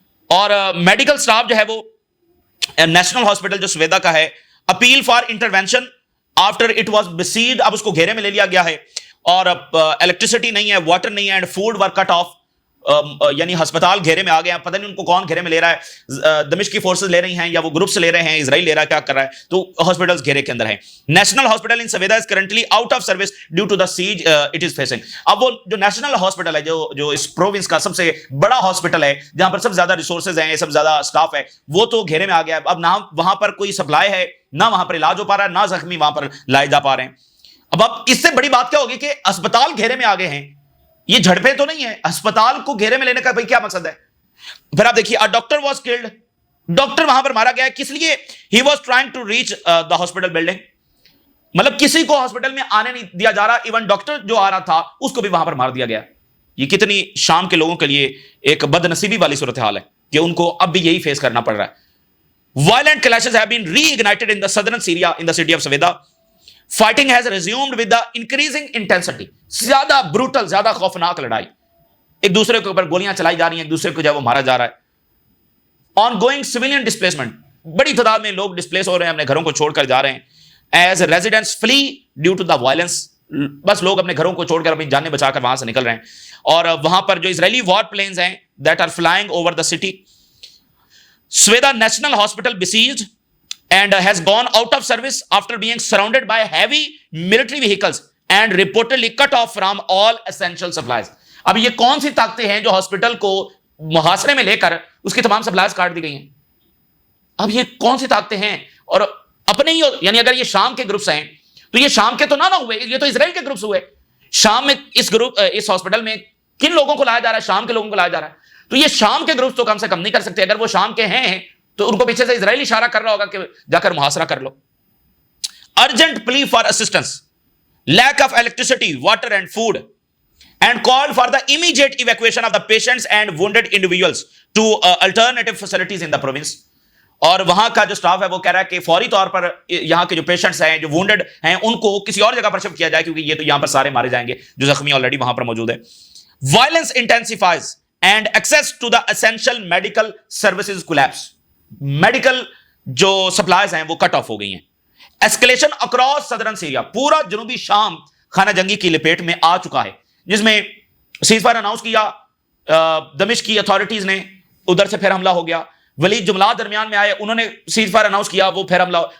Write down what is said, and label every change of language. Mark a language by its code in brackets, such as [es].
[ur] اور medical staff جو ہے وہ نیشنل ہاسپٹل جو سویدا کا ہے، [en] appeal for intervention after it was besieged, [ur] اب اس کو گھیرے میں لے لیا گیا ہے، اور الیکٹریسٹی نہیں ہے، واٹر نہیں ہے، [en] And food were cut off. [ur] یعنی ہسپتال گھیرے میں آ گئے ہیں، پتہ نہیں ان کو کون گھیرے میں لے رہا ہے، دمشق کی فورسز لے رہی ہیں یا وہ گروپس لے رہے ہیں، اسرائیل لے رہا ہے، کیا کر رہا ہے؟ تو ہاسپٹلز گھیرے کے اندر ہیں. [en] National hospital in Sweida is currently out of service due to the siege it is facing. [ur] اب وہ جو نیشنل ہاسپٹل ہے جو اس پروونس کا سب سے بڑا ہاسپٹل ہے، جہاں پر سب سے زیادہ ریسورسز ہیں، سب سے زیادہ سٹاف ہے، وہ تو گھیرے میں آ گیا ہے. اب نہ وہاں پر کوئی سپلائی ہے، نہ وہاں پر علاج ہو پا رہا ہے، نہ زخمی وہاں پر لائے جا پا رہے ہیں. اب اس سے بڑی بات کیا ہوگی کہ اسپتال گھیرے میں آ گئے ہیں. یہ جھڑپیں تو نہیں ہے، اسپتال کو گھیرے میں لینے کا بھائی کیا مقصد ہے؟ پھر آپ دیکھیے ڈاکٹر [en] was killed, [ur] ڈاکٹر وہاں پر مارا گیا ہے. کس لیے؟ [en] He was trying to reach the hospital building. [ur] مطلب کسی کو ہاسپٹل میں آنے نہیں دیا جا رہا، ایون ڈاکٹر جو آ رہا تھا اس کو بھی وہاں پر مار دیا گیا. یہ کتنی شام کے لوگوں کے لیے ایک بد نصیبی والی صورتحال ہے کہ ان کو اب بھی یہی فیس کرنا پڑ رہا ہے. [en] Violent clashes have been reignited in the southern Syria in the city of Saveda. Fighting has resumed with the increasing intensity. [ur] زیادہ بروٹل، زیادہ خوفناک لڑائی، ایک دوسرے کے اوپر گولیاں چلائی جا رہی ہیں، ایک دوسرے کو جو ہے وہ مارا جا رہا ہے. [en] ongoing civilian displacement, [ur] بڑی تعداد میں لوگ ڈسپلیس ہو رہے ہیں، اپنے گھروں کو چھوڑ کر جا رہے ہیں. [en] as residents flee due to the violence, [ur] بس لوگ اپنے گھروں کو چھوڑ کر اپنی جانیں بچا کر وہاں سے نکل رہے ہیں. اور وہاں پر جو اسرائیلی وار پلینز ہیں [en] That are flying over the city. Sweda National Hospital besieged and has gone out of service after being surrounded by heavy military vehicles and reportedly cut off from all essential supplies. [ur] اب یہ کون سی طاقتیں ہیں جو hospital کو محاصرے میں لے کر اس کی تمام سپلائز کاٹ دی گئی ہیں؟ اب یہ کون سی طاقتیں ہیں؟ اور اپنے ہی، یعنی اگر یہ شام کے گروپس ہیں تو یہ شام کے تو نہ ہوئے، یہ تو اسرائیل کے گروپس ہوئے. شام میں اس ہاسپٹل میں کن لوگوں کو لایا جا رہا ہے؟ شام کے لوگوں کو لایا جا رہا ہے. تو یہ شام کے گروپس تو کم سے کم نہیں کر سکتے. اگر وہ شام کے ہیں تو ان کو پیچھے سے اسرائیل اشارہ کر رہا ہوگا کہ جا کر محاصرہ کر لو. [en] Urgent plea for assistance, lack of electricity, water and food, and call for the immediate evacuation of the patients and wounded individuals to alternative facilities in the province. [ur] اور وہاں کا جو سٹاف ہے وہ کہہ رہا ہے کہ فوری طور پر یہاں کے جو پیشنٹس ہیں، جو وونڈیڈ ہیں، ان کو کسی اور جگہ پر شفٹ کیا جائے، کیونکہ یہ تو یہاں پر سارے مارے جائیں گے جو زخمی آلریڈی وہاں پر موجود ہے. [en] Violence intensifies and access to the essential medical services collapse. [ur] Medical جو سپلائز ہیں وہ کٹ آف ہو گئی ہیں. [en] escalation across southern Syria، [ur] پورا جنوبی شام خانہ جنگی کی لپیٹ میں آ چکا ہے، جس میں سیز فائر اناؤنس کیا دمشق کی اتھارٹیز نے، ادھر سے پھر حملہ ہو گیا. ولید جملات درمیان میں آئے، انہوں نے سیز فائر اناؤنس کیا، وہ پھر حملہ ہو.